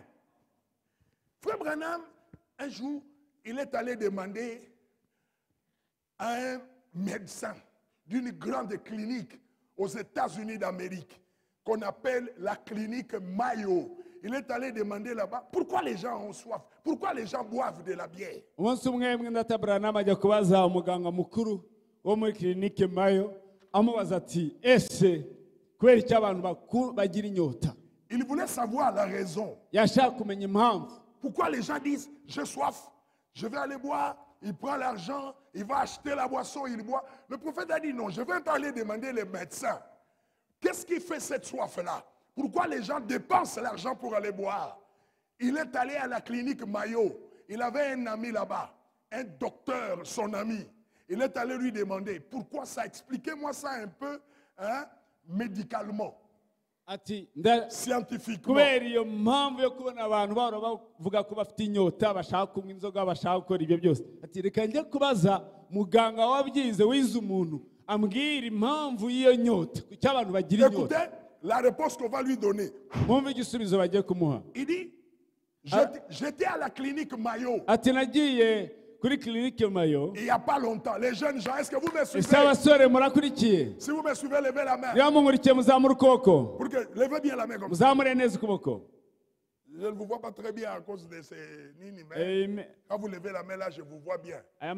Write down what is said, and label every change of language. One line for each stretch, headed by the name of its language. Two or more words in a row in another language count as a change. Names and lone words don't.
French: Frère Branham, un jour, il est allé demander à un médecin d'une grande clinique aux États-Unis d'Amérique, qu'on appelle la clinique Mayo. Il est allé demander là-bas, pourquoi les gens ont soif? Pourquoi les gens boivent de la bière?
Kinyarwanda: Umunsi umwe mwenda Branham ajya kubaza umuganga mukuru wo muri clinique Mayo, amubaza ati ese kubera iki abantu bagira inyota?
French: Il voulait savoir la raison.
Kinyarwanda: Yashaka kumenya impamvu.
French: Pourquoi les gens disent, j'ai soif, je vais aller boire, il prend l'argent, il va acheter la boisson, il boit. Le prophète a dit non, je vais aller demander les médecins. Qu'est-ce qui fait cette soif-là? Pourquoi les gens dépensent l'argent pour aller boire? Il est allé à la clinique Mayo. Il avait un ami là-bas, un docteur, son ami. Il est allé lui demander, pourquoi ça? Expliquez-moi ça un peu, hein, médicalement.
Kinyarwanda: Ati
French: scientifiquement.
Kinyarwanda: Kubera iyo mpamvu yo kubona abantu bavuga ko bafite inyota bashaka kunywa inzoga bashaka gukora ibyo byose. Ati reka njye kubaza muganga wabyize wize umuntu ambwira impamvu y'iyo nyota kuki abantu bagira inyota.
French: Écoutez la réponse qu'on va lui donner.
Kinyarwanda: Mwumve igisubizo bagiye kumuha.
French: Il dit j'étais à la clinique Mayo.
Kinyarwanda: Ati nagiye kuri clinique Mayo.
French: Il n'y a pas longtemps. Les jeunes gens, est-ce que vous me suivez? Si vous me suivez, levez la main. Pour que, levez bien la main comme ça. Je ne vous vois pas très bien à cause de ces nini, mais quand vous levez la main là, je vous vois bien.